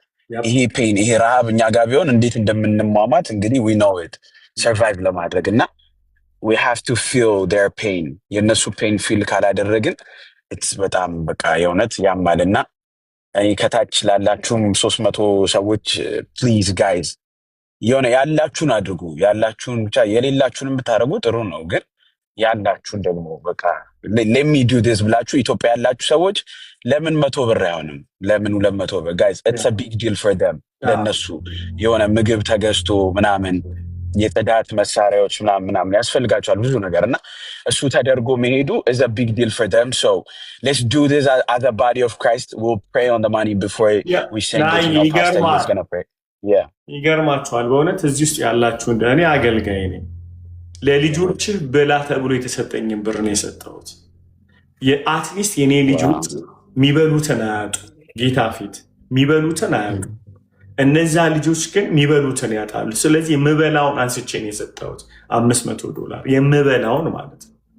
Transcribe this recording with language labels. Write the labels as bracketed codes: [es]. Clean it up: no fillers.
[am] ይሄ ፔን ይሄ ረሃብ እኛ ጋር ቢሆን እንዴት እንደምንሟሟት እንግዲህ [en] we know it survive [am] ለማድረግ እና [en] we have to feel their pain [am] የነሱ ፔን ፊል ካላደረግን በጣም በቃ የእውነት ያማልና ከታች ላላችሁም 300 ሰዎች ፕሊዝ ጋይዝ የሆነ ያላችሁን አድርጉ። ያላችሁን ብቻ የሌላችሁንም ብታደርጉ ጥሩ ነው፣ ግን ያላችሁን ደግሞ በቃ [en] let me do this [am] ብላችሁ ኢትዮጵያ ያላችሁ ሰዎች ለምን 100 ብር አይሆንም? ለምን 200 ብር? ጋይዝ [en] it's a big deal for them። [am] ለነሱ የሆነ ምግብ ተገዝቶ ምናምን የጽዳት መሳሪያዎች ምናምን ያስፈልጋቸዋል ብዙ ነገር እና እሱ ተደርጎ መሄዱ [en] is a big deal for them. So let's do this as a body of Christ. We'll pray on the money before we send it. You know, Pastor is going to pray. [am] ይገርማችኋል በእውነት እዚህ ውስጥ ያላችሁ እኔ አገልጋይ ነኝ። ለልጆች ብላ ተብሎ የተሰጠኝን ብር ነው የሰጠሁት። አትሊስት የኔ ልጆች የሚበሉትን አያጡ፣ ጌታ ፊት የሚበሉትን አያጡ። እነዛ ልጆች ግን የሚበሉትን ያጣሉ። ስለዚህ የምበላውን አንስቼ ነው የሰጠሁት $500 የምበላውን ማለት ነው።